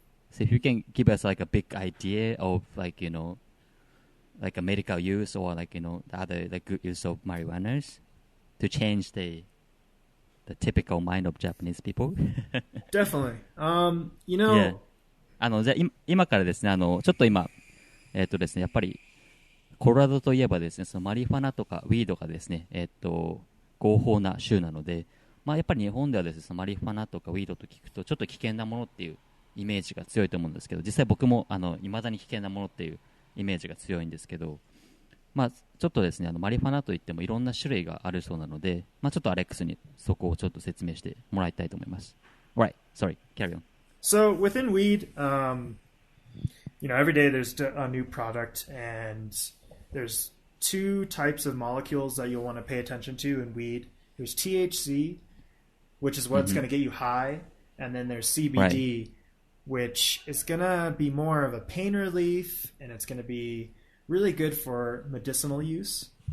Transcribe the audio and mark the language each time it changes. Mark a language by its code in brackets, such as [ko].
[en] So if you can give us like a big idea of like, you know, like a medical use or like, you know, the other like good use of marijuanas to change the typical mind of Japanese people. Definitely. You know... Yeah. [ja] じゃあ今からですね、ちょっと今、ですね、やっぱり、コロラドといえばですね、そのマリファナとかウィードがですね、合法な州なので、まあやっぱり日本ではですね、そのマリファナとかウィードと聞くと、ちょっと危険なものっていうイメージが強いと思うんですけど、実際僕も、未だに危険なものっていうイメージが強いんですけど、まあちょっとですね、マリファナといってもいろんな種類があるそうなので、まあちょっとアレックスにそこをちょっと説明してもらいたいと思います。 [en] Right, sorry, carry on. So within weed, you know, every day there's a new product, and there's two types of molecules that you'll want to pay attention to in weed. There's THC, which is what's going to get you high, and then there's CBD, which is going to be more of a pain relief, and it's going to be really good for medicinal use.